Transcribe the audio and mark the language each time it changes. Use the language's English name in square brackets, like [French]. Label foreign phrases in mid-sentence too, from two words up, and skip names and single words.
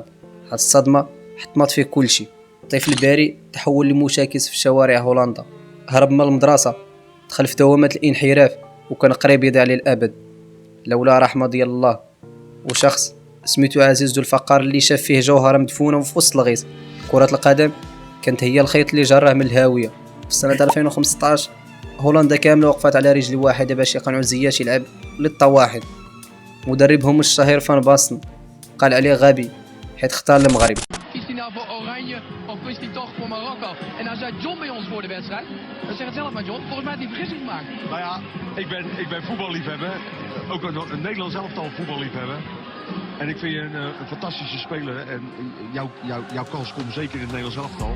[Arabic] هاد الصدمه حطمت فيه كلشي. طفل بريء تحول لمشاكس في شوارع هولندا، هرب من المدرسة، دخل في دوامات الانحراف وكان قريب يضيع للأبد لولا رحمة ديال الله وشخص سميتو عزيز ذو الفقار اللي شاف فيه جوهرة مدفونة في وسط الغيط. كرة القدم كانت هي الخيط اللي جراه من الهاوية. في سنة 2015 هولندا كاملة وقفت على رجل واحدة باش يقنعوا زياش يلعب للطواحن. مدربهم الشهير فان باستن قال عليه غبي حيت اختار المغرب. [Dutch] Kiest hij nou voor Oranje of kiest hij toch voor Marokko? En dan zei John bij ons voor de wedstrijd. Dan zeg het zelf maar John, volgens mij heeft hij vergissing gemaakt. Nou ja, ik ben voetballiefhebber. Ook een Nederlands elftal voetballiefhebber. En ik vind je een fantastische speler. En jouw kans komt zeker in het Nederlands elftal.